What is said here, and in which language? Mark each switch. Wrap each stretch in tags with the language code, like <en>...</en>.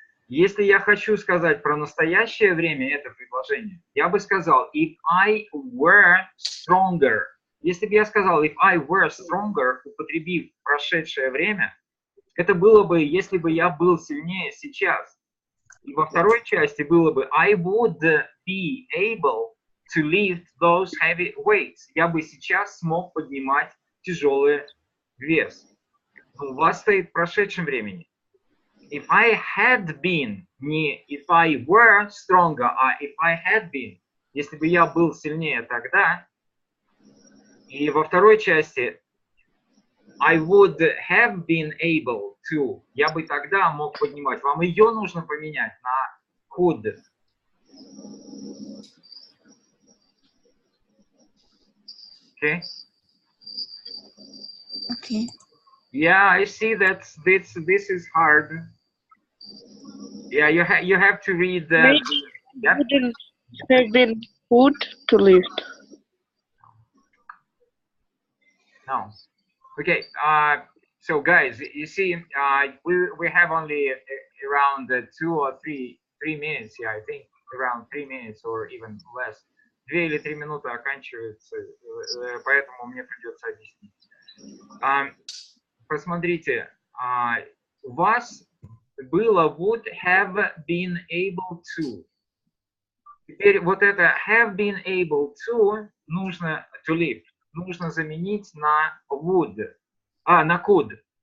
<ru>Если я хочу сказать про настоящее время это предложение, я бы сказал</ru> <en>if I were stronger.</en> <ru>Если бы я сказал</ru> <en>if I were stronger,</en> <ru>употребив прошедшее время, это было бы, если бы я был сильнее сейчас. И во второй части было бы</ru> <en>I would be able to lift those heavy weights.</en> <ru>Я бы сейчас смог поднимать тяжелый вес. У вас стоит в прошедшем времени.</ru> <en>If I had been,</en> <ru>не</ru> <en>if I were stronger,</en> <ru>а</ru> <en>if I had been.</en> <ru>Если бы я был сильнее тогда. И во второй части</ru> <en>I would have been able to.</en> <ru>Я бы тогда мог поднимать. Вам ее нужно поменять на could.</ru> <en>Okay? Okay. Yeah, I see that this is hard. Yeah, you have to read the. Yeah. Wouldn't have been would to lift. No. Okay. So guys, you see, we have only around 2 or 3 minutes. Yeah, I think around 3 minutes or even less.</en> <ru>2 или 3 минуты оканчивается, поэтому мне придется объяснить. Посмотрите, у вас было</ru> <en>would have been able to.</en> <ru>Теперь вот это</ru> <en>have been able to</en> <ru>нужно</ru> <en>to live,</en> <ru>нужно заменить на would, на could.</ru>